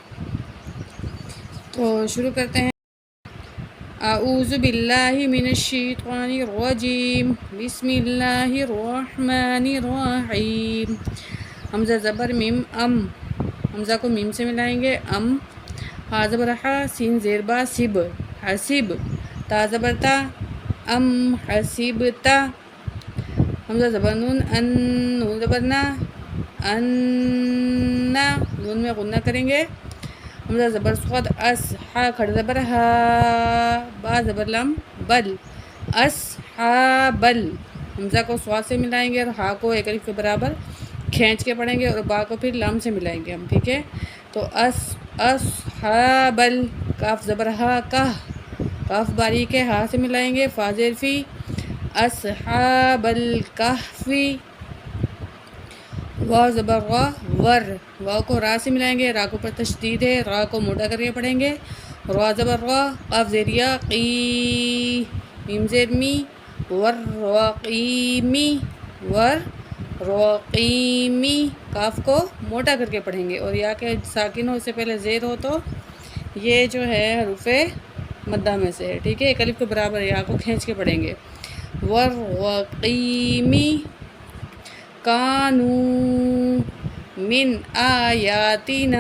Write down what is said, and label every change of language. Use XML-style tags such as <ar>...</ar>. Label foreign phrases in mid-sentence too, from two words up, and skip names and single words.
<ur>تو شروع کرتے ہیں۔</ur> <ar>اعوذ باللہ من الشیطان الرجیم، بسم اللہ الرحمن الرحیم۔</ar> <ur>حمزہ زبر میم ام، حمزہ کو میم سے ملائیں گے، ام۔ ہا زبر ہا، سین زیر با سب، حسب۔ تا زبر تا،</ur> <ar>ام حسبتا۔</ar> <ur>حمزہ زبر نون ان، نون زبر نا، ان نا، نون میں غنہ کریں گے۔ حمزہ زبر صاد، اس، ہا کھڑ زبر ہا، با زبر لم، بل، اصحابل۔ حمزہ کو صاد سے ملائیں گے اور ہا کو ایک الف کے برابر کھینچ کے پڑھیں گے، اور با کو پھر لام سے ملائیں گے ہم، ٹھیک ہے۔ تو اصحابل، کاف زبر ہا، کاہ، کاف باریک ہے، ہا سے ملائیں گے، فا زیر فی،</ur> <ar>اصحاب الکہفی۔</ar> <ur>واو زبر وا، ور، واو کو را سے ملائیں گے، را کو پر تشدید ہے، را کو موٹا کر کے پڑھیں گے، را زبر را، قاف زیر یا، قی، میم زیر می، ور واقیمی، ور رقیمی۔ کاف کو موٹا کر کے پڑھیں گے، اور یا کہ ساکن ہو، اس سے پہلے زیر ہو تو یہ جو ہے حروف مدہ میں سے ہے، ٹھیک ہے۔ ایک الف کے برابر یا کو کھینچ کے پڑھیں گے۔</ur> <ar>والرقیمی، کانو من آیاتنا۔</ar>